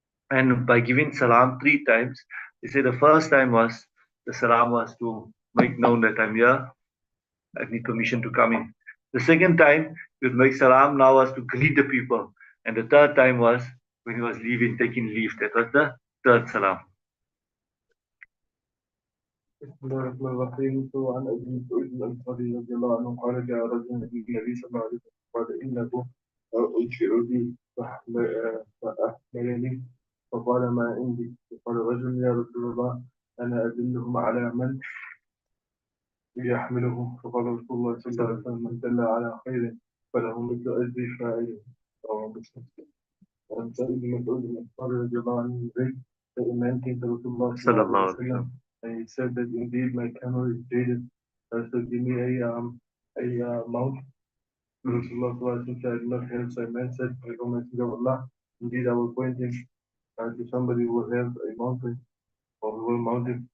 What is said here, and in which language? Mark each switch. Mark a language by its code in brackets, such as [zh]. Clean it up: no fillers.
[en] And by giving salam three times, he said the first time was the salam was to make known that I'm here, I need permission to come in. The second time, he would make salam now was to greet the people. And the third time was when he was leaving, taking leave. That was the third salam. [ar] بسم الله الرحمن الرحيم. عن أبي مسعود الأنصاري رضي الله عنه قال جاء رجل النبي صلى الله عليه وسلم قال إنه أنشئ بي فأحملني فقال ما عندي. فقال رجل يا رسول الله أنا أدلهم على من يحملهم. فقال رسول الله صلى الله عليه وسلم من دل على خير فله مثل أجر فاعله. رواه مسلم. وعن سعيد بن مسعود الأنصاري رضي الله عنه [en] that a man came to Rasulullah [ar] صلى الله عليه وسلم [en] and he said that indeed my camel is jaded, so give me a mount. Rasulullah [ar] صلى الله عليه وسلم [en] said, I do not have. So a man said, O Messenger of Allah, indeed I will point him to somebody who will have a mountain or who will mount it.